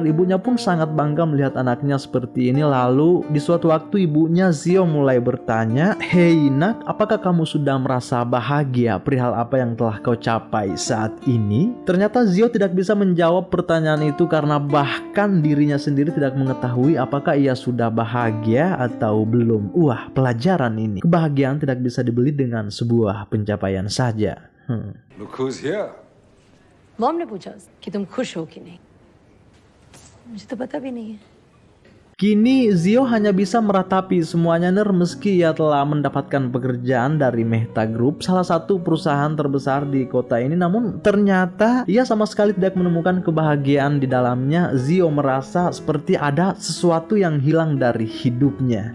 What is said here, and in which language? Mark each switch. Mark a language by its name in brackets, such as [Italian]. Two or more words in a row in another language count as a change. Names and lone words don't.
[Indonesian] Ibunya pun sangat bangga melihat anaknya seperti ini. Lalu di suatu waktu ibunya Zio mulai bertanya, "Hei nak, apakah kamu sudah merasa bahagia perihal apa yang telah kau capai saat ini?" Ternyata Zio tidak bisa menjawab pertanyaan itu karena bahkan dirinya sendiri tidak mengetahui apakah ia sudah bahagia atau belum. Wah, pelajaran ini. Kebahagiaan tidak bisa dibeli dengan sebuah pencapaian saja. [English] Look who's here. [Hindi] मॉम ने पूछा कि तुम खुश हो कि नहीं मुझे तो पता भी नहीं है [Indonesian] Kini Zio hanya bisa meratapi semuanya meski ia telah mendapatkan pekerjaan dari Mehta Group, salah satu perusahaan terbesar di kota ini. Namun ternyata ia sama sekali tidak menemukan kebahagiaan di dalamnya. Zio merasa seperti ada sesuatu yang hilang dari hidupnya.